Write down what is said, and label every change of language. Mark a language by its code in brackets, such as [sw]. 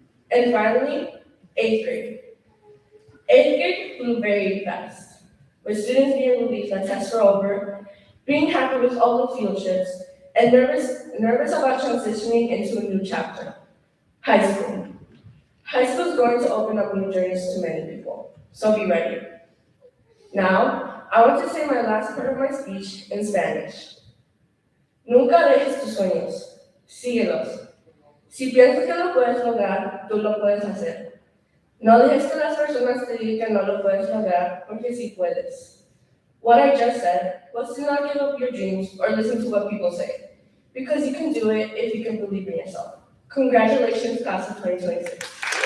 [en] And finally, 8th grade. 8th grade flew very fast, with students being relieved that tests were over, being happy with all the field trips, and nervous about transitioning into a new chapter, high school. High school is going to open up new journeys to many people, so be ready. Now, I want to say my last part of my speech in Spanish. [es] Nunca dejes tus sueños, síguelos. Si piensas que lo puedes lograr, tú lo puedes hacer. No dejes que las personas te digan que no lo puedes lograr, porque sí puedes. [en] What I just said was to not give up your dreams or listen to what people say, because you can do it if you can believe in yourself. Congratulations, class of 2026.